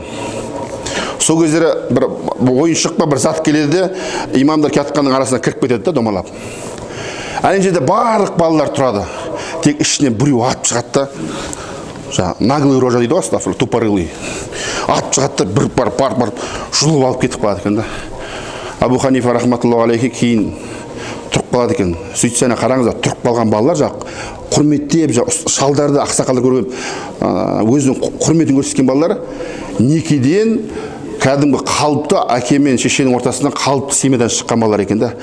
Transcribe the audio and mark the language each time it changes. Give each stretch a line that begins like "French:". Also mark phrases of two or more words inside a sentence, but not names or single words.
Kazakh: Сол кездері бір ойыншық па бір зат келеді де имамдар келатқанның арасына кіріп кетеді да домалап. Ана жерде барлық балалар тұрады. Тек ішінен біреу атып шығады да,
Russian: наглый рожа
Kazakh: дейді ғой, астафырла, тупорылый. Атып шығады да бір жұлып алып кетіп қалады екен да. Абу Ханифа
Arabic: رحمة الله عليه
Kazakh: кейін тұрып қалады екен. Сөйтсе қараңыздар, тұрып қалған балалар құрметтеп, шалдарды, ақсақалдар көрген, өзінің құрметін көрсеткен балалар некеден кәдімгі қалыпты әке мен шешенің ортасынан қалыпты семьядан шыққан балалар екен да.